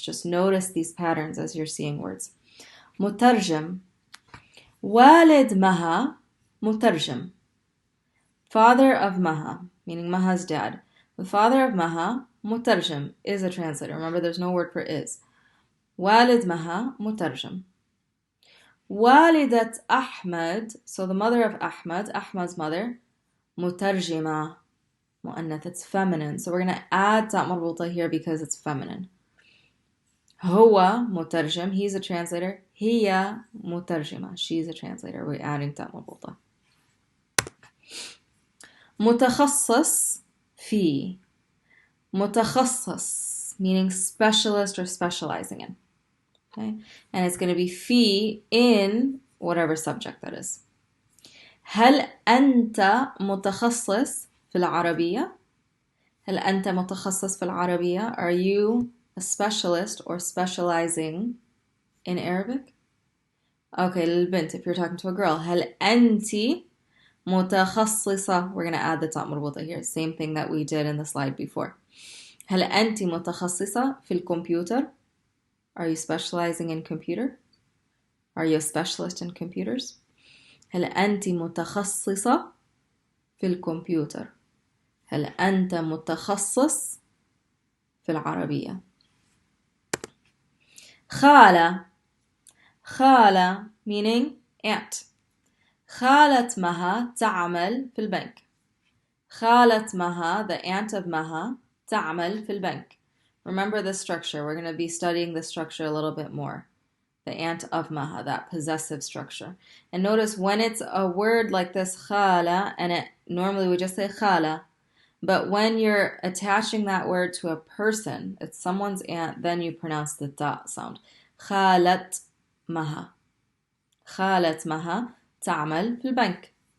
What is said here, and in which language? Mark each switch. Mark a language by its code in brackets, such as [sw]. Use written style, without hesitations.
[en] Just notice these patterns as you're seeing words. [ar] مترجم. والد مها مترجم. [en] Father of Maha, meaning Maha's dad. The father of Maha, مترجم, is a translator. Remember, there's no word for is. [ar] والد Maha مترجم. والدة أحمد, [en] so the mother of Ahmad, Ahmad's mother, مترجمة, مؤنث, it's feminine. So we're going to add تاء مربوطة here because it's feminine. [ar] هو مترجم, [en] he's a translator. [ar] هي مترجمة, [en] she's a translator. We're adding تاء مربوطة. [ar] متخصص في. [en] متخصص meaning specialist or specializing in. Okay? And it's going to be في in whatever subject that is. [ar] هل أنت متخصص في العربية؟ هل أنت متخصص في العربية? [en] Are you a specialist or specializing in Arabic? Okay, للبنت, if you're talking to a girl. [ar] هل أنت متخصصة? [en] We're going to add the تاء مربوطة here. Same thing that we did in the slide before. [ar] هل أنت متخصصة في الكمبيوتر? [en] Are you specializing in computer? Are you a specialist in computers? [ar] هل أنت متخصصة في الكمبيوتر؟ هل أنت متخصص في العربية؟ خالة. [en] خالة meaning aunt. [ar] خالة مها تعمل في البنك. خالة مها, [en] the aunt of [ar] مها, تعمل في البنك. [en] Remember the structure. We're going to be studying the structure a little bit more. The aunt of maha, that possessive structure. And notice when it's a word like this, khala, and it normally we just say khala, but when you're attaching that word to a person, it's someone's aunt, then you pronounce the ta sound. [ar] Khalat maha. Khalat maha تعمل في البنك.